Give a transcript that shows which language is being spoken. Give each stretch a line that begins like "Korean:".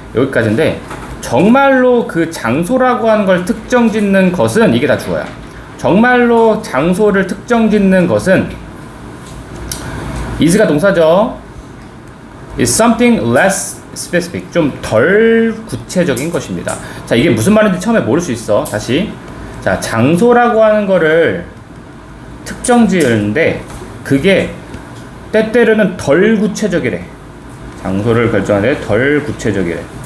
Korean: 여기까지인데, 정말로 그 장소라고 하는 걸 특정 짓는 것은 이게 다 주어야. 정말로 장소를 특정 짓는 것은 is가 동사죠.
English: is something less specific.
Korean: 좀 덜 구체적인 것입니다. 자, 이게 무슨 말인지 처음에 모를 수 있어. 다시. 자, 장소라고 하는 거를 특정 지을는데 그게 때때로는 덜 구체적이래. 장소를 결정하는데 덜 구체적이래.